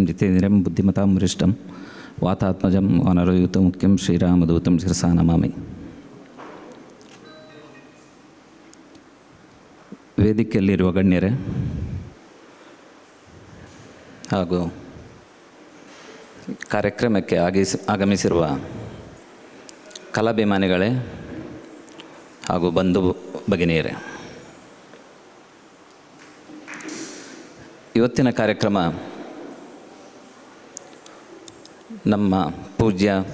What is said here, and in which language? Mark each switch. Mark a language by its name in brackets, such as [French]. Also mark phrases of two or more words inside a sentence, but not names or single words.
[Sanskrit] जितेन्द्रियं बुद्धिमतां वरिष्ठं वातात्मजं वानरयुतं मुख्यं श्रीरामदूतं शिरसा नमामि. [Kannada] ವೇದಿಕೆಯಲ್ಲಿರುವ ಗಣ್ಯರೇ ಹಾಗೂ ಕಾರ್ಯಕ್ರಮಕ್ಕೆ ಆಗಮಿಸಿರುವ ಕಲಾಭಿಮಾನಿಗಳೇ ಹಾಗೂ ಬಂಧು ಭಗಿನಿಯರೇ, ಇವತ್ತಿನ ಕಾರ್ಯಕ್ರಮ ನಮ್ಮ ಪೂಜ್ಯ